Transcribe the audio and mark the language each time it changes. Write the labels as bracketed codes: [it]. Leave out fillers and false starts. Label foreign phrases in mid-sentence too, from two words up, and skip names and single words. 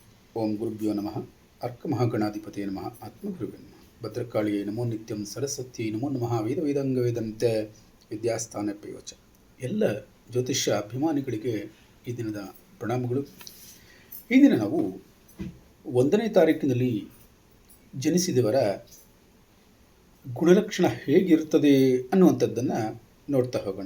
[sa] ಓಂ ಗುರುಭ್ಯೋ ನಮಃ. ಅರ್ಕಮಹಾಗಣಾಧಿಪತಿಯೇ ನಮಃ. ಆತ್ಮಗುರುವೇ ನಮಃ. ಭದ್ರಕಾಳಿಯೇ ನಮೋ ನಿತ್ಯಂ. ಸರಸ್ವತಿ ನಮೋ ನಮಃ. ವೇದ ವೇದಾಂಗ ವೇದಂತೆ ವಿದ್ಯಾಸ್ಥಾನ ಪೇವಚ. [kn] ಎಲ್ಲ ಜ್ಯೋತಿಷ್ಯ ಅಭಿಮಾನಿಗಳಿಗೆ ಈ ದಿನದ ಪ್ರಣಾಮಗಳು. ಈ ದಿನ ನಾವು 1ನೇ ತಾರೀಕಿನಲ್ಲಿ ಜನಿಸಿದವರ ಗುಣಲಕ್ಷಣ ಹೇಗಿರುತ್ತದೆ ಅನ್ನುವಂಥದ್ದನ್ನು ನೋಡ್ತಾ ಹೋಗೋಣ.